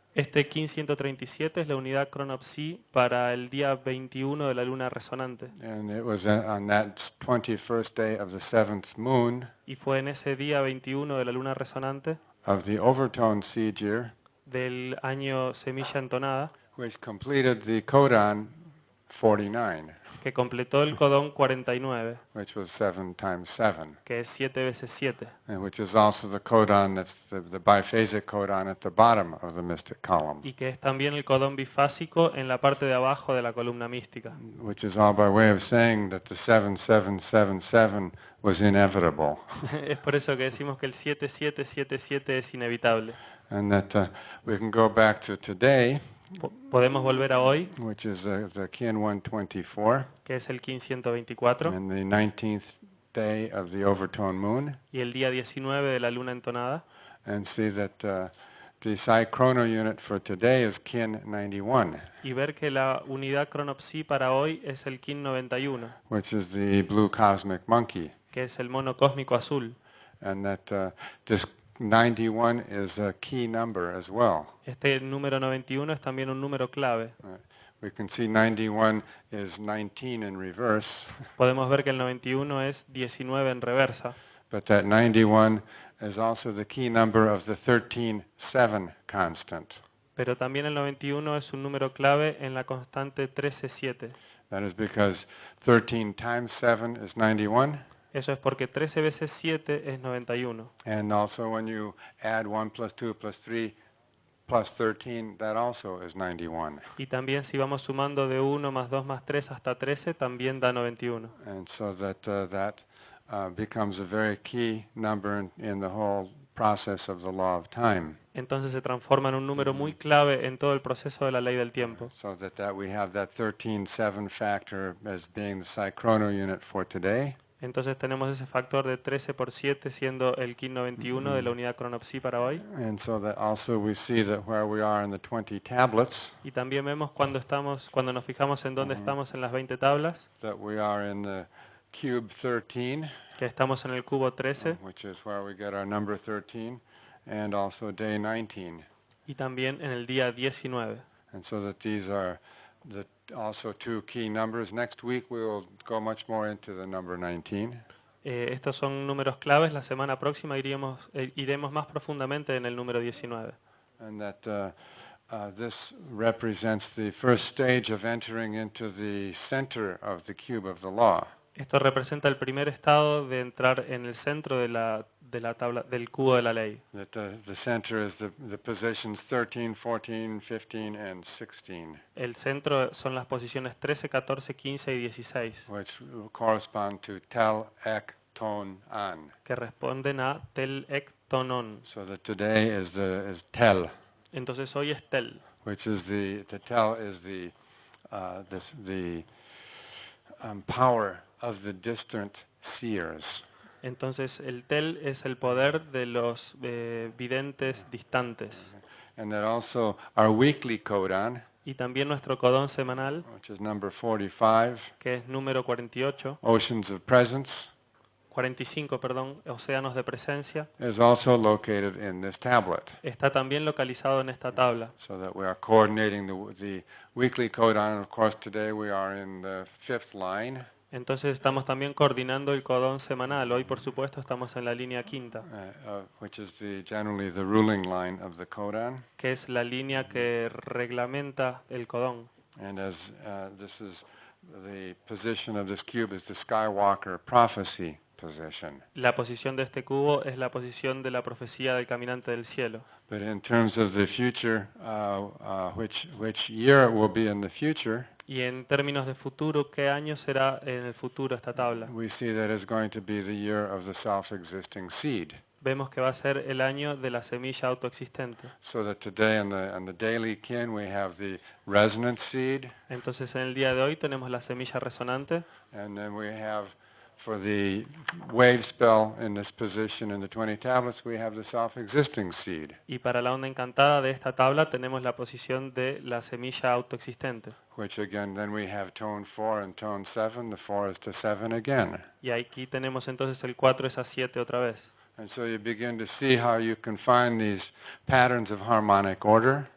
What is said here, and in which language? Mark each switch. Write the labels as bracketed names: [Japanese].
[Spanish] Este kin 137 es la unidad cronopsi para el día 21 de la luna resonante. [English] And it was on that 21st day of the seventh moon [Spanish] Y fue en ese día 21 de la luna resonante [English] of the overtone seed year, [Spanish] del año semilla entonada, [English] which completed the codon 49, [Spanish] que completó el codón 49, [English] which was 7 times 7, [Spanish] que es 7 veces 7, [English] and which is also the codon that's the biphasic codon at the bottom of the mystic column, [Spanish] y que es también el codón bifásico en la parte de abajo de la columna mística. [English] which is all by way of saying that the 7777 was inevitable, [Spanish] Es por eso que decimos que el 7777 es inevitable. [English] and that we can go back to today, [Spanish] Podemos volver a hoy, [English] which is the kin 124, [Spanish] que es el kin 124, [English] and the 19th day of the overtone moon, [Spanish] y el día 19 de la luna entonada, [English] and see that the psi chrono unit for today is kin 91, [Spanish] y ver que la unidad cronopsi para hoy es el kin 91, [English] which is the blue cosmic monkey, [Spanish] que es el mono cósmico azul. [English] and that this 91 is a key number as well. [Spanish] Este número 91 es también un número clave. [English] We can see 91 is 19 in reverse, [Spanish] Podemos ver que el 91 es 19 en reversa, [English] but that 91 is also the key number of the 13-7 constant. [Spanish] pero también el 91 es un número clave en la constante 13-7. [English] That is because 13 times 7 is 91, [Spanish] Eso es porque 13 veces 7 es 91. [English] and also when you add 1 plus 2 plus 3 plus 13, that also is 91. [Spanish] Y también si vamos sumando de 1 más 2 más 3 hasta 13, también da 91. [English] And so that becomes a very key number in the whole process of the law of time. [Spanish] Entonces se transforma en un número muy clave en todo el proceso de la ley del tiempo. [English] So that we have that 13-7 factor as being the psi chrono unit for today. [Spanish] Entonces tenemos ese factor de 13 por 7 siendo el kin 91 de la unidad cronopsi para hoy. [English] And so that also we see that where we are in the 20 tablets, [Spanish] Y también vemos cuando nos fijamos en dónde estamos en las 20 tablas, [English] that we are in the cube 13, [Spanish] que estamos en el cubo 13 [English] which is where we get our number 13, and also day 19. [Spanish] y también en el día 19. [English] And so that these are also two key numbers. Next week we will go much more into the number 19. [Spanish] Estos son números claves. La semana próxima iremos más profundamente en el número 19. [English] And that this represents the first stage of entering into the center of the cube of the law. [Spanish] Esto representa el primer estado de entrar en el centro de la tabla del cubo de la ley. [English] That the center is the positions 13, 14, 15, and 16, [Spanish] El centro son las posiciones 13, 14, 15 y 16, [English] which correspond to Tel, Ek, ton, an. [Spanish] que responden a tel, ek, ton, on. [English] So that today is tel, [Spanish] Entonces hoy es tel, [English] which is the tel is the power of the distant seers. [Spanish] entonces el tel es el poder de los videntes distantes. [English] And that also our weekly codon, [Spanish] Y también nuestro codón semanal, [English] which is number 45, [Spanish] que es número 48, [English] Oceans of Presence, [Spanish] 45, perdón, océanos de presencia, [English] is also located in this tablet. [Spanish] está también localizado en esta tabla. [English] So that we are coordinating the weekly codon. Of course, today we are in the 5th line, [Spanish] Entonces estamos también coordinando el codón semanal. Hoy, por supuesto, estamos en la línea quinta, [English] which is generally the ruling line of the codon. [Spanish] que es la línea que reglamenta el codón. [English] And as this is the position of this cube is the Skywalker prophecy position. [Spanish] La posición de este cubo es la posición de la profecía del caminante del cielo. [English] But in terms of the future, which year it will be in the future, [Spanish] Y en términos de futuro, ¿qué año será en el futuro esta tabla? [English] we see that it's going to be the year of the self-existing seed. [Spanish] Vemos que va a ser el año de la semilla autoexistente. [English] So that today on the daily kin we have the resonant seed, [Spanish] Entonces en el día de hoy tenemos la semilla resonante [English] and then we have for the wave spell in this position in the 20 tablets we have the self-existing seed, [Spanish] y para la onda encantada de esta tabla tenemos la posición de la semilla autoexistente. [English] which again then we have tone 4 and tone 7. The 4 is to 7 again. [Spanish] Y aquí tenemos entonces el 4 es a 7 otra vez. [English] And so you begin to see how you can find these patterns of harmonic order,